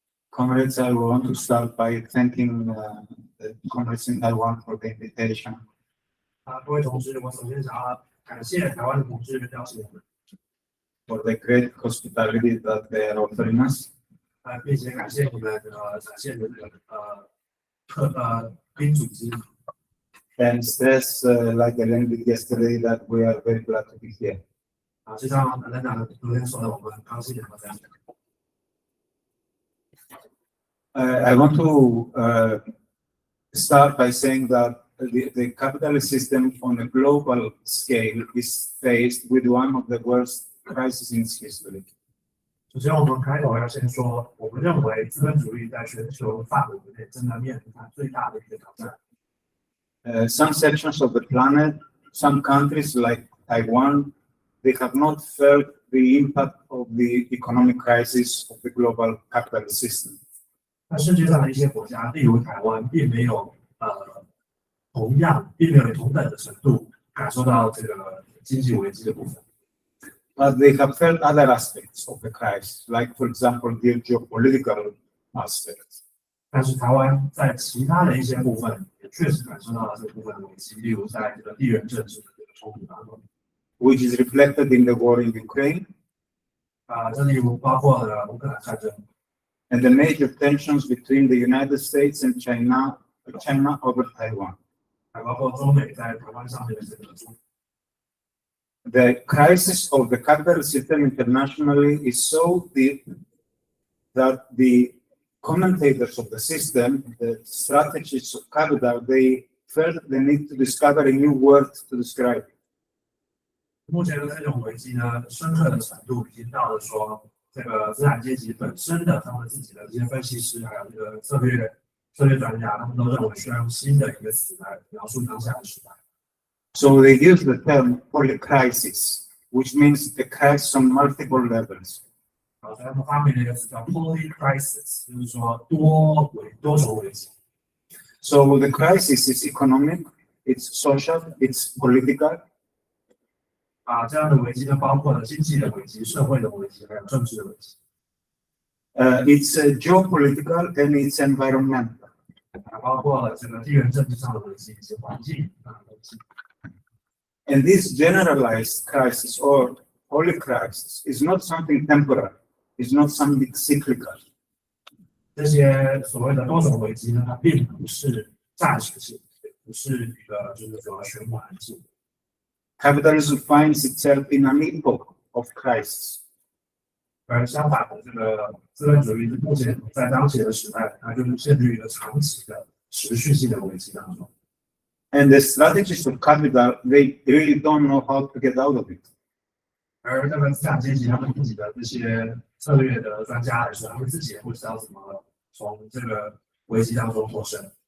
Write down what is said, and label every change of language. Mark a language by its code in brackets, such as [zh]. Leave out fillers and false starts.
[en] Comrades, I want to start by thanking the comrades in Taiwan for the invitation. [zh] 各位同志，我首先想要感谢台湾的同志邀请我们。 [en] For the great hospitality that they are offering us. [zh] 并且感谢你们展现的这个宾组织。 [en] And stress, like I learned yesterday, that we are very glad to be here. [zh] 就像 [vi] lãnh đạo [zh] 昨天说的，我们很高兴能够在这里。 [en] I want to start by saying that the capitalist system on a global scale is faced with one of the worst crisis in history. [zh] 首先，我们开头要先说，我们认为资本主义在全球范围内正在面临它最大的一个挑战。 [en] Some sections of the planet, some countries like Taiwan, they have not felt the impact of the economic crisis of the global capitalist system. [zh] 那世界上的一些国家，例如台湾，并没有同等的程度感受到这个经济危机的部分。 [en] But they have felt other aspects of the crisis, like, for example, the geopolitical aspects. [zh] 但是台湾在其他的一些部分也确实感受到了这部分的危机，例如在这个地缘政治的这个冲突当中 [en] ，which is reflected in the war in Ukraine. [zh] 这例如包括了乌克兰战争 [en] and the major tensions between the United States and China over Taiwan. [zh] 还包括中美在台湾上面的这个冲突。 [en] The crisis of the capitalist system internationally is so deep that the commentators of the system, the strategists of capital, they felt the need to discover a new word to describe it. [zh] 目前的这种危机呢，深刻的程度已经到了说，这个资产阶级本身的他们自己的这些分析师，还有这个策略专家，他们都认为需要用新的一个词来描述当下的时代。 [en] So they use the term polycrisis, which means the crisis on multiple levels. [zh] 所以他们发明了一个词叫 polycrisis， 就是说多重危机。 [en] So the crisis is economic, it's social, it's political. [zh] 这样的危机呢，包括了经济的危机、社会的危机，还有政治的危机。 [en] It's geopolitical and it's environmental. [zh] 包括了这个地缘政治上的危机以及环境的危机。 [en] And this generalized crisis or polycrisis is not something temporary. It's not something cyclical. [zh] 这些所谓的多种危机呢，它并不是暂时性，不是一个就是说循环性。 [en] Capitalism finds itself in an epoch of crisis. [zh] 而相反的，这个资本主义目前在当前的时代，它就是陷入一个长期的持续性的危机当中。 [en] And the strategists of capital, they really don't know how to get out of it. [zh] 而这个资产阶级他们自己的这些策略的专家来说，他们自己也不知道怎么从这个危机当中脱身。